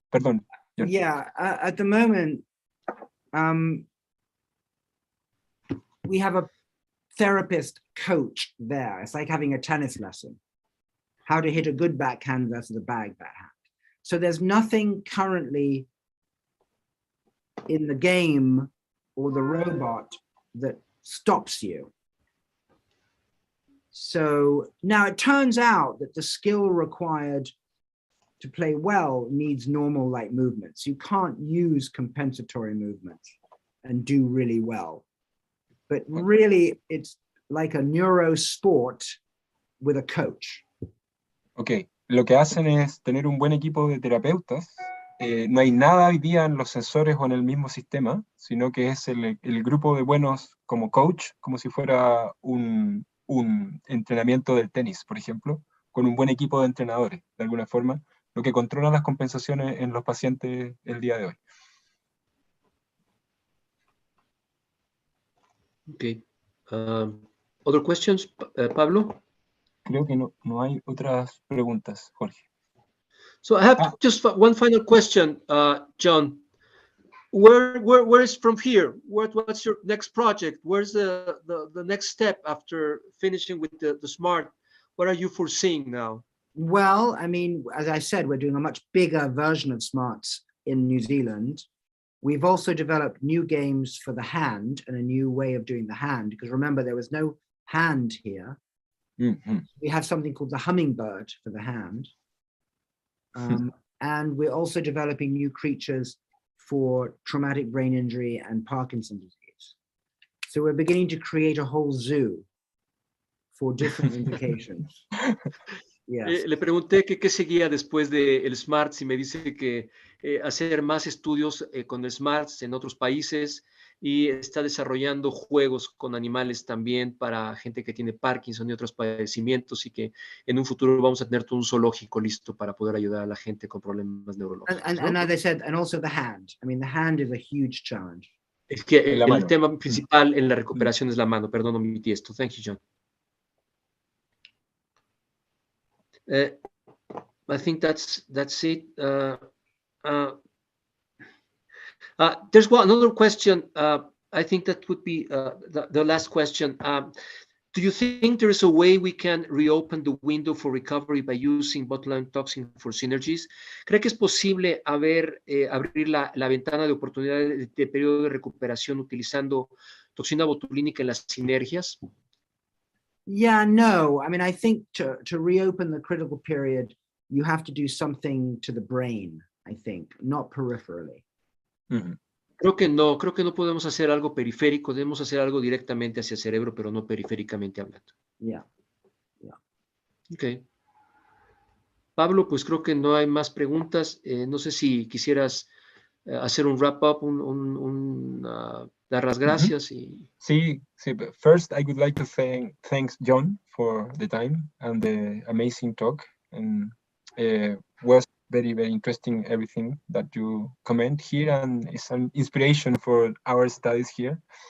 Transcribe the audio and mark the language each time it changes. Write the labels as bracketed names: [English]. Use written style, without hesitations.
[Spanish] Perdón, John. [English] Yeah, at the moment, we have a therapist coach there. It's like having a tennis lesson, how to hit a good backhand versus a bad backhand. So there's nothing currently in the game or the robot that stops you. So now it turns out that the skill required to play well needs normal like movements. You can't use compensatory movements and do really well. But really, it's like a neurosport with a coach. [Spanish] Ok, lo que hacen es tener un buen equipo de terapeutas. No hay nada hoy día en los sensores o en el mismo sistema, sino que es el grupo de buenos como coach, como si fuera un entrenamiento del tenis, por ejemplo, con un buen equipo de entrenadores, de alguna forma, lo que controla las compensaciones en los pacientes el día de hoy. [English] Okay. Other questions, Pablo? [Spanish] Creo que no hay otras preguntas, Jorge. [English] So I have just one final question, John. Where is from here? What's your next project? Where's the next step after finishing with the SMART? What are you foreseeing now? Well, I mean, as I said, we're doing a much bigger version of SMARTs in New Zealand. We've also developed new games for the hand and a new way of doing the hand, because remember, there was no hand here. We have something called the hummingbird for the hand. And we're also developing new creatures for traumatic brain injury and Parkinson's disease. So we're beginning to create a whole zoo for different indications. Yes. [Spanish] Le pregunté que qué seguía después del SMARTS y me dice que hacer más estudios con el SMARTS en otros países y está desarrollando juegos con animales también para gente que tiene Parkinson y otros padecimientos y que en un futuro vamos a tener todo un zoológico listo para poder ayudar a la gente con problemas neurológicos. [English] And as I said, and also the hand. I mean, the hand is a huge challenge. [Spanish] Es que el tema principal en la recuperación es la mano. Perdón, omití esto. [English] Thank you, John. I think that's it. There's another question. I think that would be the last question. Do you think there is a way we can reopen the window for recovery by using botulinum toxin for synergies? [Spanish] ¿Cree que es posible abrir la ventana de oportunidad de periodo de recuperación utilizando toxina botulínica en las sinergias? [English] Yeah, no. I mean, I think to reopen the critical period, you have to do something to the brain, I think, not peripherally. [Spanish] Creo que no podemos hacer algo periférico, debemos hacer algo directamente hacia el cerebro, pero no periféricamente hablando. [English] Yeah. Ok. [Spanish] Pablo, pues creo que no hay más preguntas. No sé si quisieras hacer un wrap-up, dar las gracias. Sí. [English] First, I would like to thank John for the time and the amazing talk. And was very, very interesting everything that you comment here, and it's an inspiration for our studies here.